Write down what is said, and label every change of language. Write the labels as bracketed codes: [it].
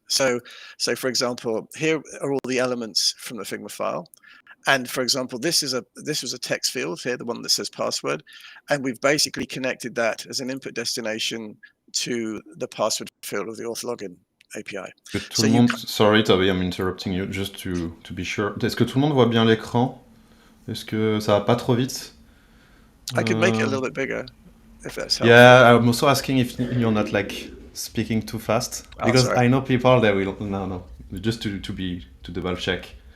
[en] So for example, here are all the elements from the Figma file. And for example, this was a text field here, the one that says password, and we've basically connected that as an input destination to the password field of the auth login API. [fr] Tout le monde, [en] sorry Toby, I'm interrupting you, just to be sure. [fr] Est-ce que tout le monde voit bien l'écran? Est-ce que ça va pas trop vite? [en] I could make it a little bit bigger, if that's helpful. Yeah, I'm also asking if you're not like speaking too fast, because I know people that will no, just to double check.